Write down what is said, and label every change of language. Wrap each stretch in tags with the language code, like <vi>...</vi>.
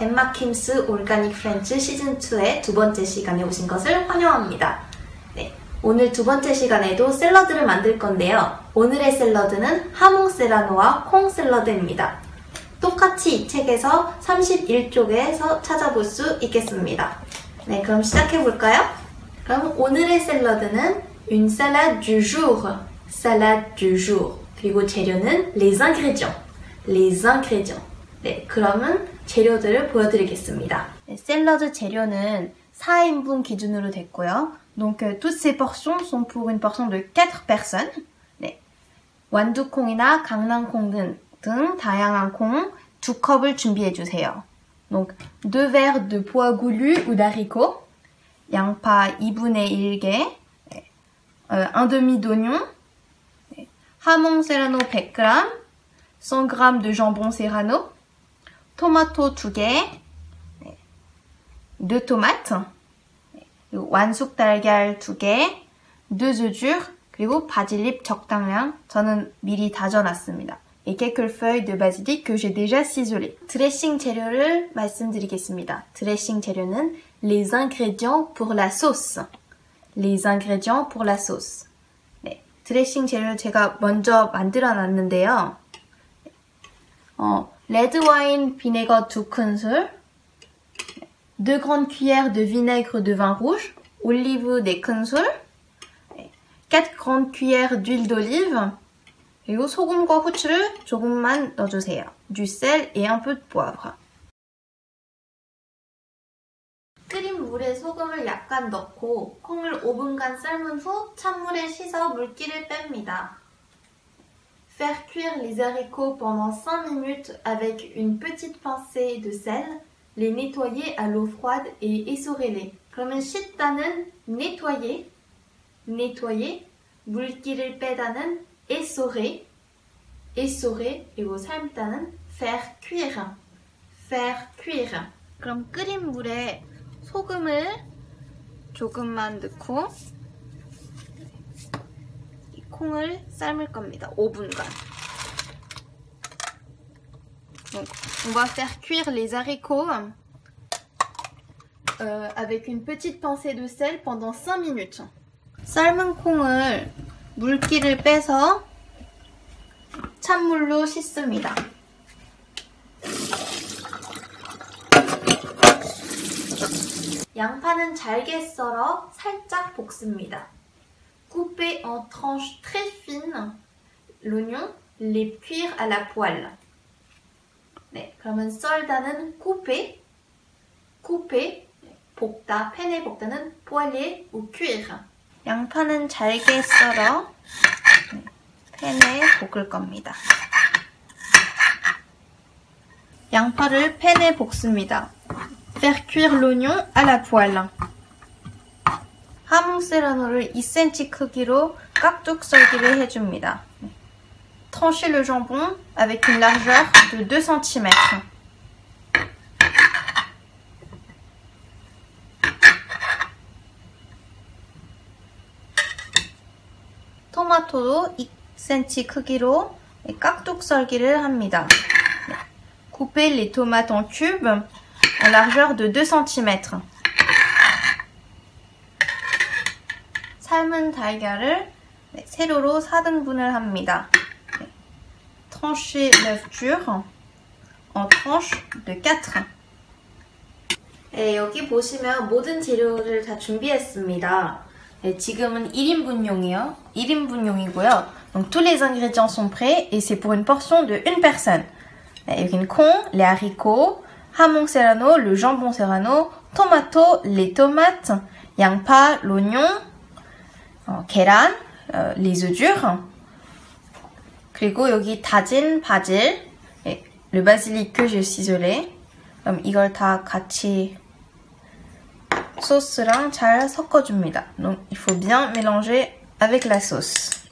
<ko>엠마 킴스 오르가닉 프렌치 시즌2의 두 번째 시간에 오신 것을 환영합니다. 네, 오늘 두 번째 시간에도 샐러드를 만들 건데요. 오늘의 샐러드는 하몽 세라노와 콩 샐러드입니다. 똑같이 이 책에서 31쪽에서 찾아볼 수 있겠습니다. 네, 그럼 시작해볼까요? 그럼 오늘의 샐러드는</ko> <fr>une salade du jour, salade du jour.</fr> <ko>그리고 재료는</ko> <fr>les ingrédients, les ingrédients.</fr> <ko>네, 그러면 재료들을 보여드리겠습니다. 네, 샐러드 재료는 4인분 기준으로 됐고요.</ko> <fr>Donc, toutes ces portions sont pour une portion de 4 personnes.</fr> <ko>네, 완두콩이나 강낭콩 등 다양한 콩 2컵을 준비해주세요.</ko> <fr>Donc, 2 verres de pois goulu ou d'haricots,</fr> <ko>양파 2분의 1개,</ko> <fr>네, un demi d'oignon, 네, 하몽 세라노 100g, 100g de jambon serrano,</fr> <ko>토마토 2개,</ko> <fr>2 tomates,</fr> <ko>완숙 달걀 2개,</ko> <fr>2 œufs durs,</fr> <ko>그리고 바질잎 적당량. 저는 미리 다져놨습니다.</ko> <fr>Et quelques feuilles de basilic que j'ai déjà ciselées.</fr> <ko>드레싱 재료를 말씀드리겠습니다. 드레싱 재료는</ko> <fr>les ingrédients pour la sauce. Les ingrédients pour la sauce.</fr> <ko>네, 드레싱 재료를 제가 먼저 만들어 놨는데요. 레드 와인 비네거 2큰술,</ko> <fr>2 grandes cuillères de vinaigre de vin rouge,</fr> <ko>올리브 4큰술,</ko> <fr>4 grandes cuillères d'huile d'olive,</fr> <ko>그리고 소금과 후추를 조금만 넣어주세요.</ko> <fr>Du sel et un peu de poivre.</fr> <ko>끓인 물에 소금을 약간 넣고 콩을 5분간 삶은 후 찬물에 씻어 물기를 뺍니다.</ko> <fr>Faire cuire les haricots pendant 5 minutes avec une petite pincée de sel, les nettoyer à l'eau froide et essorer-les.</fr> <ko>그러면 씻다는</ko> <fr>nettoyer, nettoyer,</fr> <ko>물기를 빼다는</ko> <fr>essorer, essorer,</fr> <ko>그리고 삶다는</ko> <fr>faire cuire, faire cuire.</fr> <ko>그럼 끓인 물에 소금을 조금만 넣고 콩을 삶을 겁니다. 5분간.</ko> <fr>Donc, on va faire cuire les haricots avec une petite pincée de sel pendant 5 minutes.</fr> <ko>삶은 콩을 물기를 빼서 찬물로 씻습니다. 양파는 잘게 썰어 살짝 볶습니다.</ko> <fr>Couper en tranches très fines l'oignon, les cuire à la poêle.</fr> <ko>네, 그러면 썰다는 couper, couper, 볶다, 팬에 볶다는</ko> <fr>poêler ou cuire.</fr> <ko>양파는 잘게 썰어 팬에 볶을 겁니다. 양파를 팬에 볶습니다.</ko> <fr>Faire cuire l'oignon à la poêle.</fr> <ko>하몽 세라노를 2cm 크기로 깍둑 썰기를 해줍니다.</ko> <fr>Trancher le jambon avec une largeur de 2 cm.</fr> <ko>토마토도 2cm 크기로 깍둑 썰기를 합니다.</ko> <fr>Couper les tomates en cubes en largeur de 2 cm.</fr> <ko>삶은 달걀을 세로로 4등분을 합니다.</ko> <fr>Trancher l'œuf dur en tranches de 4.</fr> <ko>네, 여기 보시면 모든 재료를 다 준비했습니다. 네, 지금은 1인분용이요. 1인분용이고요.</ko> <fr>Donc tous les ingrédients sont prêts et c'est pour une portion de 1 personne.</fr> <ko>네, 여기는 콩,</ko> <fr>les haricots, 하몽 세라노, le jambon serrano, tomato, les tomates, 양파, l'oignon, 계란, les œufs durs,</fr> <ko>그리고 여기 다진 바질,</ko> <fr>le basilic que j'ai ciselé.</fr> <ko>그럼 이걸 다 같이 소스랑 잘 섞어줍니다.</ko> <fr>Donc il faut bien mélanger avec la sauce.</fr>